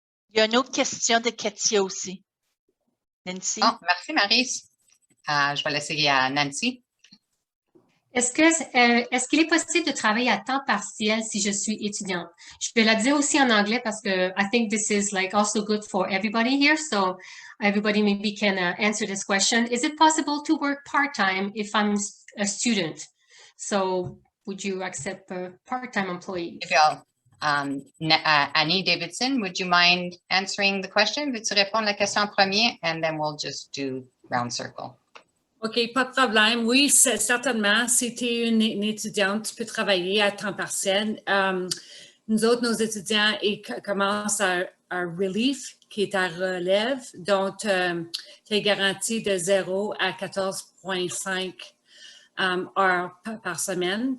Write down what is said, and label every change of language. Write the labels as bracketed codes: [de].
[fr] Il y a une autre question de Katia aussi. Nancy? Oh, merci, Maryse. Je vais laisser à Nancy. Est-ce qu'il est possible de travailler à temps partiel si je suis étudiante? Je vais la dire aussi en anglais parce que [en] I think this is like also good for everybody here. So everybody maybe can answer this question. Is it possible to work part-time if I'm a student? So would you accept a part-time employee? Annie Davidson, would you mind answering the question? [fr] Veux-tu répondre à la question en premier? [en] And then we'll just do round circle. [fr] OK, pas de problème. Oui, certainement. Si tu es une étudiante, tu peux travailler à temps partiel. Nous autres, nos étudiants, ils commencent à relief, qui est à relève. Donc, tu es garanti de 0 à 14,5 heures par semaine.